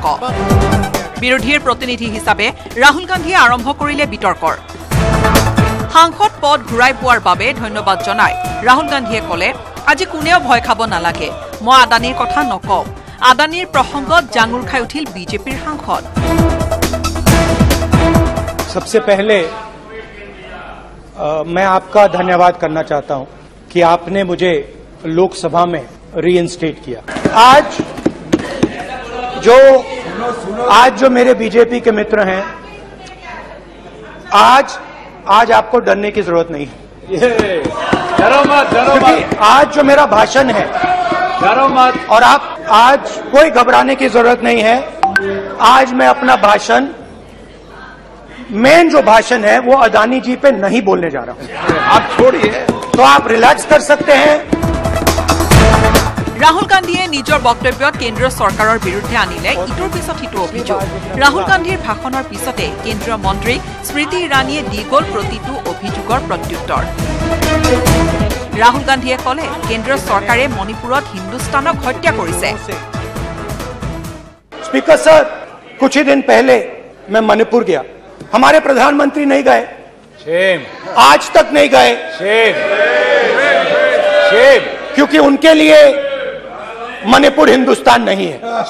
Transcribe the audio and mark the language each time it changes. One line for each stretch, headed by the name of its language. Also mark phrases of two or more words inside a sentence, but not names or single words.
Assamese: বিৰোধীৰ প্ৰতিনিধি হিচাপে ৰাহুল গান্ধীয়ে আৰম্ভ কৰিলে বিতৰ্কৰ। সাংসদ পদ ঘূৰাই পোৱাৰ বাবে ধন্যবাদ জনাই ৰাহুল গান্ধীয়ে ক'লে, আজি কোনেও ভয় খাব নালাগে, মই আদানীৰ কথা নকওঁ। আদানীৰ প্ৰসংগত জাঙুৰ খাই উঠিল বিজেপিৰ সাংসদ।
Hindi: सबसे पहले मैं आपका धन्यवाद करना चाहता हूं कि आपने मुझे लोकसभा में रीइंस्टेट किया। आज जो मेरे बीजेपी के मित्र हैं, आज आपको डरने की जरूरत नहीं है। क्योंकि आज जो मेरा भाषण है, और आप आज कोई घबराने की जरूरत नहीं है। आज मैं अपना भाषण, मेन जो भाषण है वो अदानी जी पे नहीं बोलने जा रहा हूं। आप छोड़िए, तो आप रिलैक्स कर सकते हैं।
Assamese: ৰাহুল গান্ধীয়ে নিজৰ বক্তব্যত কেন্দ্ৰীয় চৰকাৰৰ বিৰুদ্ধে আনিলে ইটোৰ পিছত সিটো অভিযোগ। ৰাহুল গান্ধীৰ ভাষণৰ পিছতে কেন্দ্ৰীয় মন্ত্ৰী স্মৃতি ইৰাণীয়ে দি গ'ল প্ৰতিটো অভিযোগৰ প্ৰত্যুত্তৰ। ৰাহুল গান্ধীয়ে ক'লে, কেন্দ্ৰীয় চৰকাৰে মণিপুৰত হিন্দুস্তানক হত্যা কৰিছে।
English: Speaker sir,
Hindi: कुछ ही दिन पहले मैं मणिपुर गया, हमारे प्रधानमंत्री नहीं गए, आज तक नहीं गए, क्योंकि उनके लिए मणिपुर हिंदुस्तान नहीं है।